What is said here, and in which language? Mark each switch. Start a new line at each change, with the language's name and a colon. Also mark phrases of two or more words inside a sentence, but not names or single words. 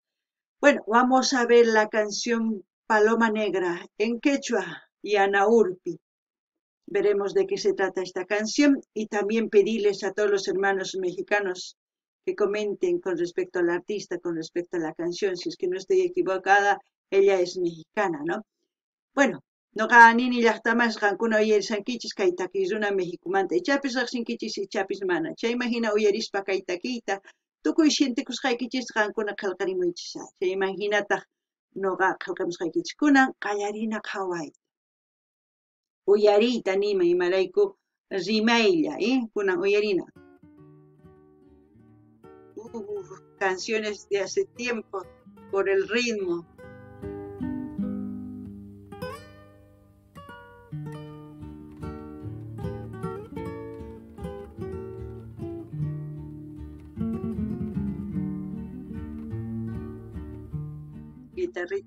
Spanish: Bueno, vamos a ver la canción Paloma Negra en quechua y anaurpi. Veremos de qué se trata esta canción y también pedirles a todos los hermanos mexicanos que comenten con respecto al artista, con respecto a la canción. Si es que no estoy equivocada, ella es mexicana, ¿no? Bueno,
Quechua: noqa nini llaqtamas qankuna uyarisankichis kay takiyuna Mexicumanta ichapis riqsinkichis ichapis mana. Chayman hina uyarispa kay takiyta tukuy shintikusqaykichis qankuna qillqarimuychis. Chayman hinataq noqa qillqamusqaykichis. Kunan qallarina qhawayta. Uyariyta nima imarayku rimaylla, kunan uyarina.
Spanish: Canciones de hace tiempo por el ritmo. Guitarrita.